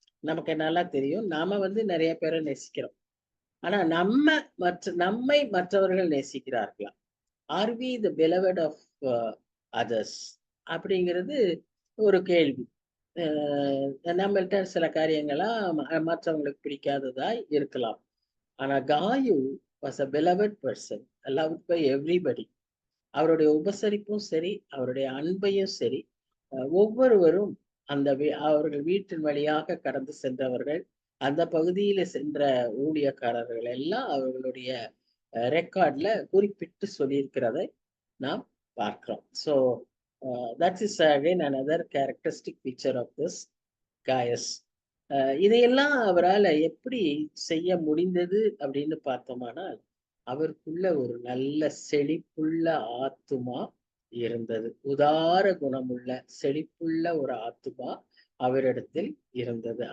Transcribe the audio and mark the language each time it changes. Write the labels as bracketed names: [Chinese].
[Tamil] நமக்கு நல்லா தெரியும், நாம வந்து நிறைய பேரை நேசிக்கிறோம், ஆனா நம்மை மற்றவர்கள் நேசிக்கிறார்களா? [English] are we the beloved of others [Tamil] அப்படிங்கிறது ஒரு கேள்வி. நம்மள்கிட்ட சில காரியங்கள்லாம் மற்றவங்களுக்கு பிடிக்காததாய் இருக்கலாம். [English] ஆனா Gaius was a beloved person, loved by everybody. [Tamil] அவருடைய உபசரிப்பும் சரி, அவருடைய அன்பையும் சரி, ஒவ்வொருவரும் அந்த அவர்கள் வீட்டின் வழியாக கடந்து சென்றவர்கள், அந்த பகுதியில சென்ற ஊழியக்காரர்கள் எல்லாம் அவர்களுடைய ரெக்கார்ட்ல குறிப்பிட்டு சொல்லியிருக்கிறதை நாம் பார்க்கிறோம். [English] So that is again another characteristic feature of this Gaius. [Tamil] இதையெல்லாம் அவரால் எப்படி செய்ய முடிந்தது அப்படின்னு பார்த்தோமானால் அவருக்குள்ள ஒரு நல்ல செழிப்புள்ள ஆத்துமா இருந்தது. உதார குணமுள்ள செழிப்புள்ள ஒரு ஆத்துமா அவரிடத்தில் இருந்தது.